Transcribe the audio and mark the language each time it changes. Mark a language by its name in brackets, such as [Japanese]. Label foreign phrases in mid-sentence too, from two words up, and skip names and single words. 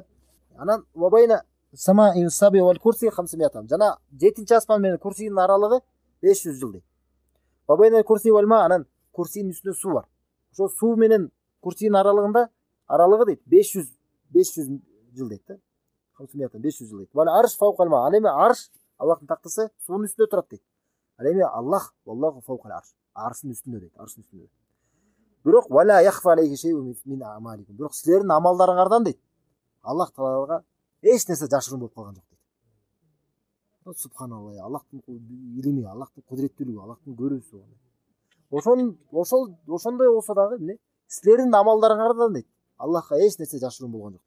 [Arabic] Анан وبين السماء السابعة والكرسي 500 عام. [Kyrgyz] Жана 7-чи асман менен курсинин аралыгы 500 жыл дейт. [Arabic] وبين الكرسي والماء, [Kyrgyz] анан курсинин үстүндө суу бар. Ошо суу менен курсинин аралыгы дейт 500 жыл дейт да. 500 ам 500 жыл дейт. [Arabic] والعرش فوق الماء. [Kyrgyz] Ал эми арш Аллахтын тактысы суунун үстүндө турат дейт. Ал эми Аллах [Arabic] والله فوق العرش. [Kyrgyz] Арштын үстүндө дейт, арштын үстүндө. [Arabic] Бирок ولا يخفى عليه شيء من أعمالكم. [Kyrgyz] Бирок силердин амалдарыңардан дейт Аллах Таалага эч нерсе жашыруун болуп калган жок дейт. Субханалла, Аллахтын илими, Аллахтын кудуреттүүлүгү, Аллахтын көрүүсү. Ошондой болсо дагы эмне? Силердин амалдарыңардан дейт Аллахка эч нерсе жашыруун болгон жок.